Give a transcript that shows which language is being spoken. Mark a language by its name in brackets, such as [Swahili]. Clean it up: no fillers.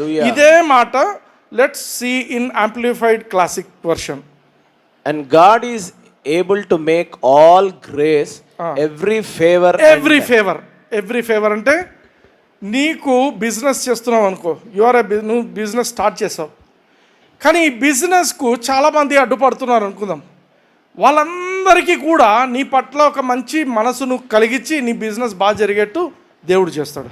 [Telugu] ఇదే మాట [English] Let's see in amplified classic version. And God is able to make all grace, every favor. [Telugu] Every favor అంటే నీకు business చేస్తున్నావు అనుకో, నువ్వు బిజినెస్ స్టార్ట్ చేసావు, కానీ ఈ బిజినెస్కు చాలామంది అడ్డుపడుతున్నారు అనుకుందాం. వాళ్ళందరికీ కూడా నీ పట్ల ఒక మంచి మనసును కలిగించి నీ బిజినెస్ బాగా జరిగేట్టు దేవుడు చేస్తాడు.